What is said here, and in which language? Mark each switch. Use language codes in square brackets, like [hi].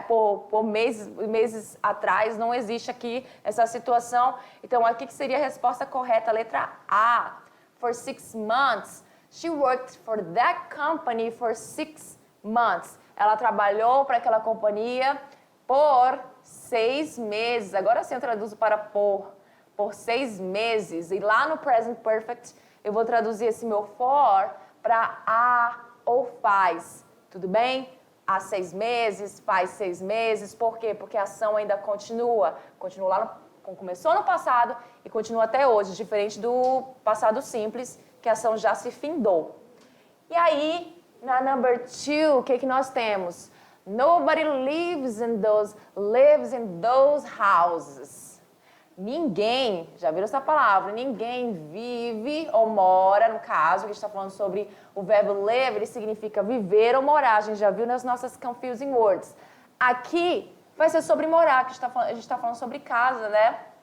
[pt] Por meses atrás, não existe aqui essa situação. Então, aqui que seria a resposta correta, a letra A, [en] for 6 months. She worked for that company for 6 months. [pt] Ela trabalhou para aquela companhia por 6 meses. Agora sim eu traduzo para por 6 meses. E lá no present perfect eu vou traduzir esse meu for para a ou faz. Tudo bem? Há 6 meses, faz 6 meses. Por quê? Porque a ação ainda continua. Continua lá começou no passado e continua até hoje, diferente do passado simples, que a ação já se findou. E aí, na number 2, o que nós temos? [en] Nobody lives in those houses. [pt] Ninguém, já viram essa palavra? Ninguém vive ou mora, no caso, que a gente está falando sobre o verbo live, ele significa viver ou morar. A gente já viu nas nossas confusing words. Aqui vai ser sobre morar, que a gente está falando sobre casa, né?